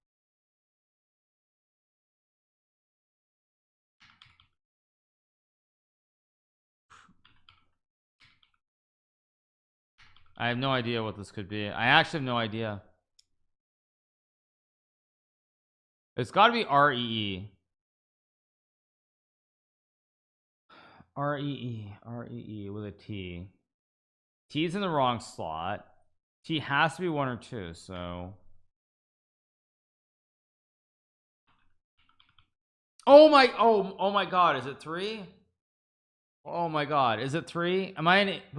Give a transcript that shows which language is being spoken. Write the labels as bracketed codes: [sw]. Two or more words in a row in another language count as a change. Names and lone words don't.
[en] I have no idea what this could be. I actually have no idea. It's got to be R-E-E. R-E-E. R-E-E with a T. T's in the wrong slot. T has to be one or two, so oh my god, is it three? Oh my god, is it three? Am I in it?